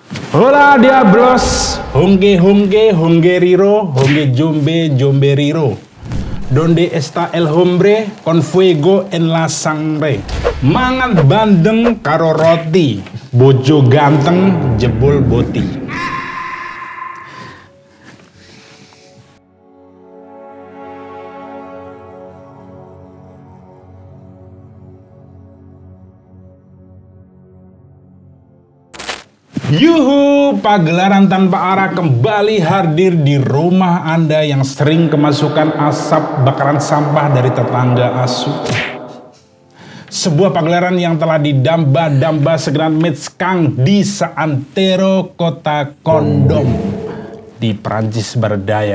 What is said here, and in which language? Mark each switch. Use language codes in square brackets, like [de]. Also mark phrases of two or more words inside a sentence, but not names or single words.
[es] Hola diablos, hongge hongge hongeriro, hongge jombe jomberiro. Donde está el hombre con fuego en la sangre? [jv] Mangan bandeng karo roti, bojo ganteng jebol boti. [id] Yuhu, pagelaran tanpa arah kembali hadir di rumah Anda yang sering kemasukan asap bakaran sampah dari tetangga asuh. Sebuah pagelaran yang telah didamba-damba segenap mitskang di seantero kota kondom di Prancis berdaya.